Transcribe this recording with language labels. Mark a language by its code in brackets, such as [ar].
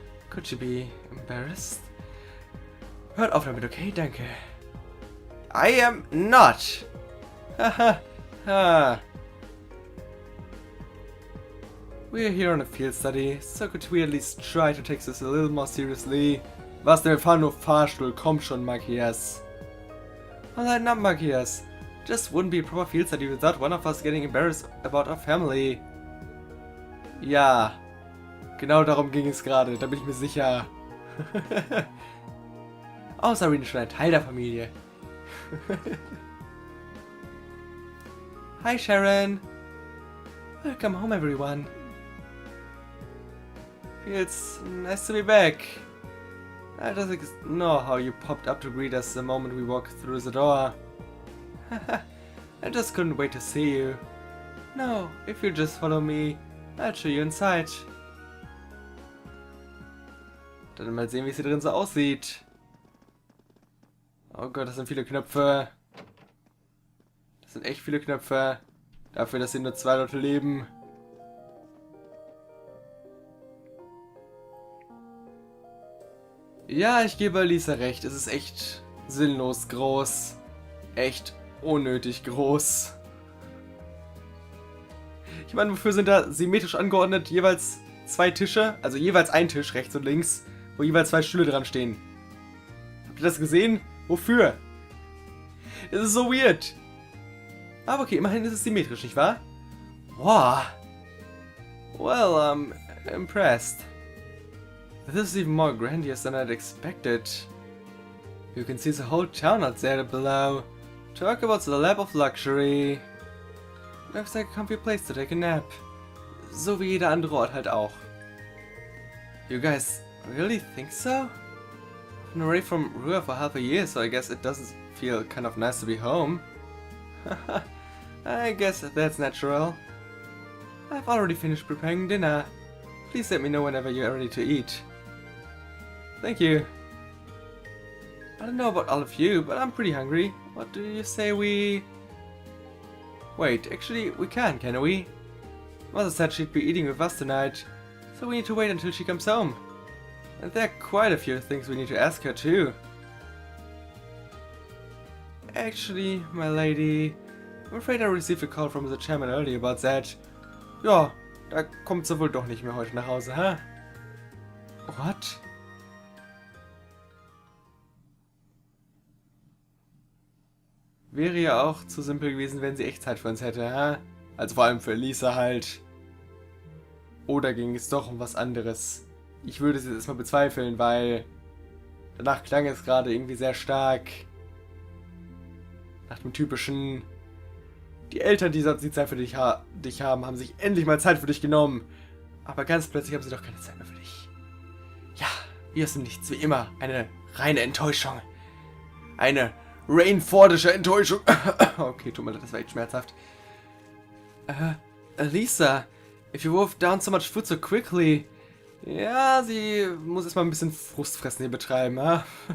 [en] Could she be embarrassed? [de] Hört auf damit, okay? Danke. [en] I am not! Haha, ha. We are here on a field study, so could we at least try to take this a little more seriously? [de] Was denn, wir fahren nur Fahrstuhl, komm schon, Matthias. [en] Alright, not Matthias. Just wouldn't be a proper field study without one of us getting embarrassed about our family. [de] Ja, genau darum ging es gerade, da bin ich mir sicher. Außer Rene ist schon ein Teil der Familie. [en] Hi Sharon. Welcome home everyone. Feels nice to be back. I just know how you popped up to greet us the moment we walked through the door. I just couldn't wait to see you. No, if you just follow me, I'll show you inside. [de] Dann mal sehen, wie es hier drin so aussieht. Oh Gott, das sind viele Knöpfe. Das sind echt viele Knöpfe. Dafür, dass hier nur 2 Leute leben. Ja, ich gebe Lisa recht. Es ist echt sinnlos groß. Echt unnötig groß. Ich meine, wofür sind da symmetrisch angeordnet jeweils 2 Tische? Also jeweils ein Tisch, rechts und links, wo jeweils 2 Stühle dran stehen. Habt ihr das gesehen? Wofür? Das ist so weird. Aber okay, immerhin ist es symmetrisch, nicht wahr? [en] Wow. Well, I'm impressed. This is even more grandiose than I'd expected. You can see the whole town out there below. Talk about the lap of luxury. Looks like a comfy place to take a nap. So wie jeder andere Ort halt auch. You guys really think so? I've been away from Ruhr for half a year, so I guess it doesn't feel kind of nice to be home. I guess that's natural. I've already finished preparing dinner. Please let me know whenever you're ready to eat. Thank you. I don't know about all of you, but I'm pretty hungry. What do you say we... Wait, actually, we can we? Mother said she'd be eating with us tonight, so we need to wait until she comes home. And there are quite a few things we need to ask her too. Actually, my lady, I'm afraid I received a call from the chairman earlier about that. [de] Ja, da kommt sie wohl doch nicht mehr heute nach Hause, huh? What? Wäre ja auch zu simpel gewesen, wenn sie echt Zeit für uns hätte, huh? Also vor allem für Lisa halt. Oder ging es doch um was anderes? Ich würde es jetzt erstmal bezweifeln, weil danach klang es gerade irgendwie sehr stark nach dem typischen: Die Eltern, die sonst die Zeit für dich haben, haben sich endlich mal Zeit für dich genommen. Aber ganz plötzlich haben sie doch keine Zeit mehr für dich. Ja, wie aus dem Nichts, wie immer. Eine reine Enttäuschung. Eine rainfordische Enttäuschung. Okay, tut mir leid, das war echt schmerzhaft. [en] Lisa, if you wolfed down so much food so quickly. [de] Ja, sie muss erstmal ein bisschen Frustfressen hier betreiben, ha?